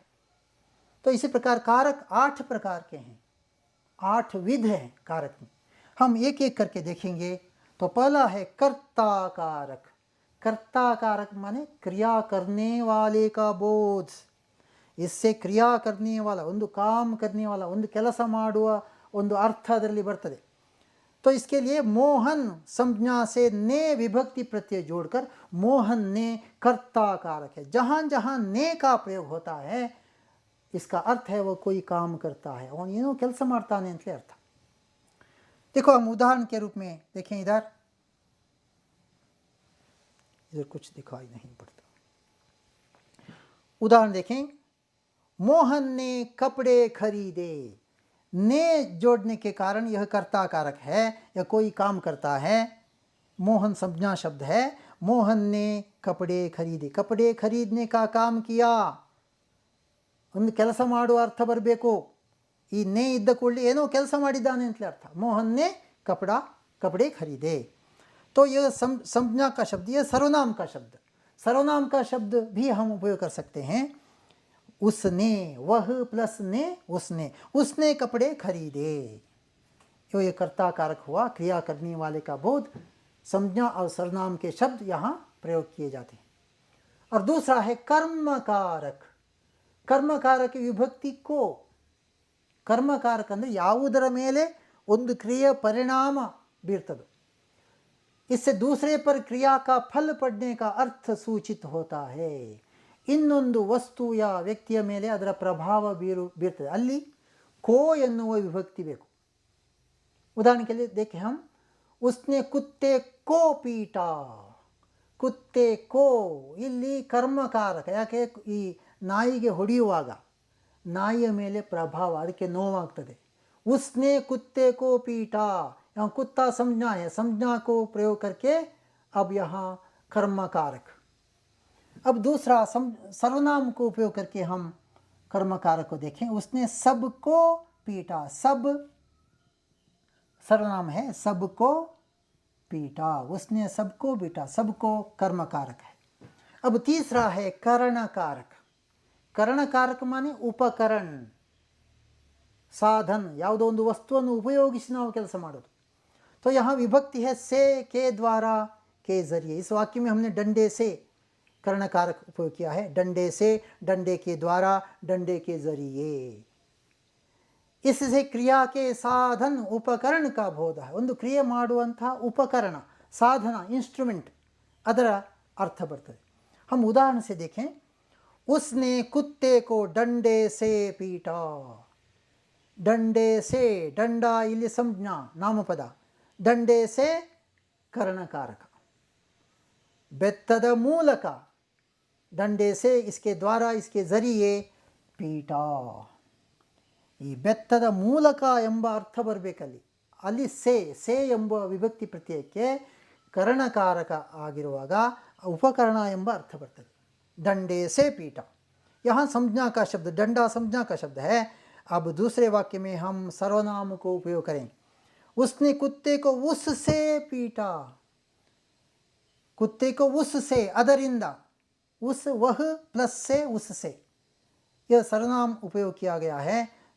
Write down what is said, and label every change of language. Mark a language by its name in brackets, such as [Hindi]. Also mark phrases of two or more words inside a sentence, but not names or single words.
[Hindi] तो इसी प्रकार कारक 8 प्रकार के हैं, 8 विध हैं कारक में। हम एक एक करके देखेंगे। तो पहला है कर्ता कारक। कर्ता कारक माने क्रिया करने वाले का बोध। इससे क्रिया करने वाला, ಒಂದು काम करने वाला, [Kannada] ಒಂದು ಕೆಲಸ ಮಾಡುವ ಒಂದು अर्थ ಅದರಲ್ಲಿ ಬರ್ತದೆ। [Hindi] तो इसके लिए मोहन संज्ञा से ने विभक्ति प्रत्यय जोड़कर मोहन ने कर्ता कारक है। जहाँ जहाँ ने का प्रयोग होता है इसका अर्थ है वो कोई काम करता है, और [Kannada] ಏನೋ ಕೆಲಸ ಮಾಡ್ತಾನೆ ಅಂತಲೇ [Hindi] अर्थ। देखो हम उदाहरण के रूप में देखें। इधर कुछ दिखाई नहीं पड़ता। उदाहरण देखें, मोहन ने कपड़े खरीदे। ने जोड़ने के कारण यह कर्ता कारक है, यह कोई काम करता है। मोहन संज्ञा शब्द है। मोहन ने कपड़े खरीदे, कपड़े खरीदने का काम किया। [Kannada] ಒಂದು ಕೆಲಸ ಮಾಡುವ ಅರ್ಥ ಬರಬೇಕು। ಈ ನೇ ಇದ್ದ ಕೂಡಲೇ ಏನೋ ಕೆಲಸ ಮಾಡಿದ್ದಾನೆ ಅಂತಲೇ अर्थ। [Hindi] मोहन ने कपड़े खरीदे। तो यह संज्ञा का शब्द, यह सर्वनाम का शब्द। सर्वनाम का शब्द भी हम उपयोग कर सकते हैं। उसने, वह प्लस ने, उसने कपड़े खरीदे। तो ये कर्ता कारक हुआ, क्रिया करने वाले का बोध। संज्ञा और सर्वनाम के शब्द यहाँ प्रयोग किए जाते हैं। और दूसरा है कर्म कारक। कर्म कारक विभक्ति को, कर्म कारक [Kannada] ಅಂದರೆ ಯಾವುದರ ಮೇಲೆ ಒಂದು ಕ್ರಿಯೆ ಪರಿಣಾಮ ಬೀರ್ತದೆ, [Hindi] इससे दूसरे पर क्रिया का फल पड़ने का अर्थ सूचित होता है। [Kannada] ಇನ್ನೊಂದು ವಸ್ತು या ವ್ಯಕ್ತಿಯ ಮೇಲೆ ಅದರ ಪ್ರಭಾವ ಬೀರ್ತದೆ, ಅಲ್ಲಿ को ಎನ್ನುವ ವಿಭಕ್ತಿ ಬೇಕು। [Hindi] उदाहरण के लिए देखें हम, उसने कुत्ते को पीटा। कुत्ते को [Kannada] ಇಲ್ಲಿ ಕರ್ಮಕಾರಕ, ಯಾಕೆ ಈ ನಾಯಿಗೆ ಹೊಡೆಯುವಾಗ ನಾಯಿಯ ಮೇಲೆ ಪ್ರಭಾವ, ಅದಕ್ಕೆ ನೋವಾಗ್ತದೆ। [Hindi] उसने कुत्ते को पीटा, यहाँ कुत्ता संज्ञा है, संज्ञा को प्रयोग करके अब यहाँ कर्म कारक। अब दूसरा सर्वनाम को उपयोग करके हम कर्म कारक को देखें। उसने सबको पीटा। सब सर्वनाम है, सबको पीटा। उसने सबको पीटा, सबको कर्म कारक है। अब तीसरा है करण कारक। करण कारक माने उपकरण, साधन, [Kannada] ಯಾವುದೋ ಒಂದು ವಸ್ತುವನ್ನು ಉಪಯೋಗಿಸಿ ನಾವು ಕೆಲಸ ಮಾಡೋದು। [Hindi] तो यहाँ विभक्ति है से, के द्वारा, के जरिए। इस वाक्य में हमने डंडे से कर्ण कारक उपयोग किया है। डंडे से, डंडे के द्वारा, डंडे के जरिए। इससे क्रिया के साधन उपकरण का बोध है। [Kannada] ಒಂದು ಕ್ರಿಯೆ ಮಾಡುವಂತಹ ಉಪಕರಣ, ಸಾಧನ, ಇನ್ಸ್ಟ್ರೂಮೆಂಟ್, ಅದರ अर्थ बರ್ತದೆ। [Hindi] हम उदाहरण से देखें, उसने कुत्ते को डंडे से पीटा। डंडे से, डंडा [Kannada] ಇಲ್ಲಿ ಸಂಜ್ಞಾ ನಾಮಪದ, [Hindi] डंडे से कर्ण कारक। [Kannada] ಬೆತ್ತದ ಮೂಲಕ, [Hindi] डंडे से इसके द्वारा, इसके जरिए पीटा। [Kannada] ಈ ಬೆತ್ತದ ಮೂಲಕ ಎಂಬ ಅರ್ಥ ಬರಬೇಕಲ್ಲಿ, ಅಲ್ಲಿ से ಎಂಬ ವಿಭಕ್ತಿ ಪ್ರತ್ಯಯಕ್ಕೆ ಕರ್ಣಕಾರಕ ಆಗಿರುವಾಗ उपकरण ಎಂಬ अर्थ बರ್ತದೆ। [Hindi] डंडे से पीटा, यहाँ संज्ञा का शब्द, डंडा संज्ञा का शब्द है। अब दूसरे वाक्य में हम सर्वनाम को उपयोग करें। उसने कुत्ते को उससे पीटा। कुत्ते को उससे, ಅದರಿಂದ, उस, वह प्लस से, उससे, यह सर्वनाम उपयोग किया गया है।